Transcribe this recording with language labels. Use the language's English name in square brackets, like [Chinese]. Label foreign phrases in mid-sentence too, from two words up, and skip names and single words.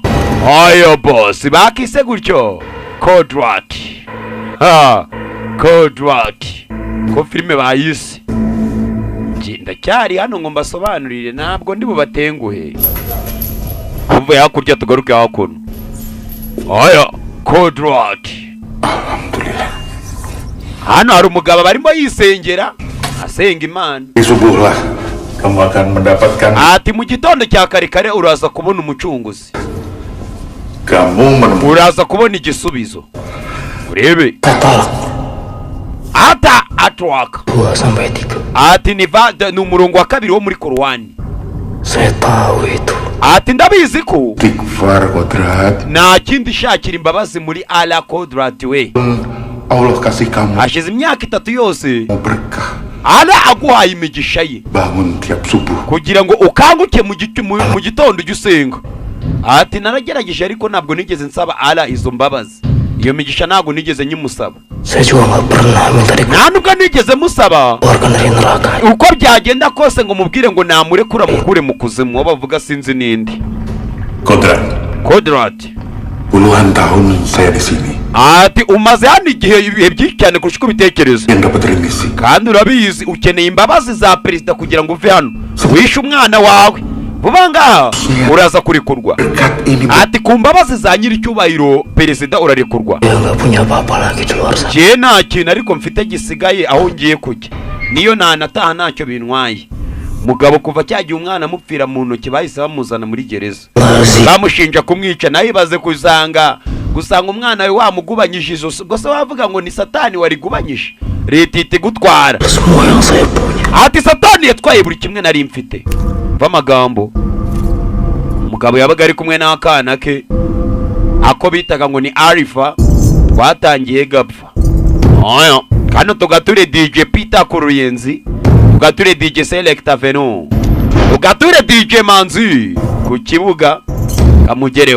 [Kinyarwanda] Aya boss bakise gutyo Kodrat Kodrat ko filime bayise ngenda cyari hano ngo mbasobanurire ntabwo ndi bubatenguhe. Umve hakurya tugaruke hakuno. Aya Kodrat alhamdulillah hano hari umugabo barimo yisengera asenga Imana. [Indonesian] Subuhlah kamu akan mendapatkan, [Kinyarwanda] ati mu gitondo cya kare uraza kubona umucunguzi, [Indonesian] kamu [Kinyarwanda] uraza kubona igisubizo. Urebe ata atwaka [Indonesian] 2 sampai 3. [Kinyarwanda] ati ni umurongo wa 2 wo muri Korowani. [Indonesian] Saya tahu itu. [Kinyarwanda] ati ndabizi ko [Indonesian] Istighfar Kodrat. [Kinyarwanda] nta kindi shakira imbabazi muri Allah Kodrat we. [Indonesian] Allah kasih kamu [Kinyarwanda] hashize imyaka 3 yose [Indonesian] berkah. [Kinyarwanda] Allah aguhaye imigisha ye [Indonesian] Bangun tiap subuh [Kinyarwanda] kugira ngo ukanguke mu gitondo ujye usenga. Ati naragerageje ariko ntabwo nigeze nsaba Allah izo mbabazi. Iyo migisha ntabwo nigeze nyimusaba. [Indonesian] Saya juga nggak pernah minta [Kinyarwanda] nta nubwo nigeze musaba [Indonesian] dikeluarkan dari neraka. [Kinyarwanda] uko byagenda kose ngo mubwire ngo namurekura mukure mu kuzimu. Bavuga sinzi nindi. Kodrat [Indonesian] puluhan tahun saya di sini. [Kinyarwanda] Ati umaze hano igihe ibihe byinshi cyane kurusha uko ubitekereza, [Indonesian] Yang dapat remisi. [Kinyarwanda] kandi urabizi ukeneye imbabazi za perezida kugira ngo uve hano. Wishe umwana wawe vuba ngaha uraza kurekurwa. [Indonesian] Berkat ini [Kinyarwanda] Ati ku mbabazi za nyiricyubahiro perezida urarekurwa. [Indonesian] Dia nggak punya apa-apa lagi di luar sana. [Kinyarwanda] Je nta kintu ariko mfite gisigaye aho ngiye kujya, niyo ntanataha ntacyo bintwaye. Mugabo kuva cyagiye umwana amupfira mu ntoki bahise bamuzana muri gereza, bamushinja kumwica. Nawe ibaze gusanga umwana we wamugubanyije ijosi. Gusa wavuga ngo ni satani warigubanyije, leta iti gutwara. [Indonesian] Semua yang saya punya. [Kinyarwanda] Ati satani yatwaye buri kimwe nari mfite. Mva amagambo. Umugabo yabaga ari kumwe n'akana ke ako bitaga ngo ni Arifa, twatangiye gapfa. Oya kano tugature DJ Peter Kuruyenzi, tugature DJ Selecta Veno, tugature DJ Manzi ku kibuga kamugereho.